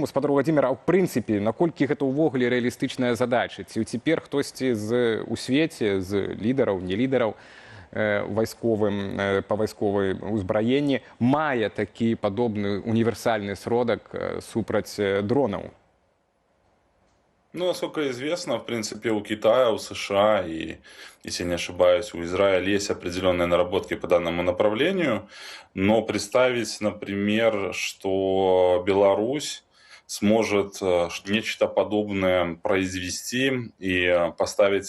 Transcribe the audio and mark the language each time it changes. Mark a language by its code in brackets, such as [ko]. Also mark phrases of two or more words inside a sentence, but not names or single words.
[be] Спадар Владзімір, а ў прынцыпе, наколькі гэта ўвогуле рэалістычная задача? Ці цяпер хтосьці у свеце, з лідараў, не лідараў, вайсковым, па вайсковай узбраенні мае такі падобны універсальны сродак супраць дронаў? [ru] Ну, насколько известно, в принципе, у Китая, у США и, если не ошибаюсь, у Израиля есть определенные наработки по данному направлению, но представить, например, что Беларусь сможет нечто подобное произвести и поставить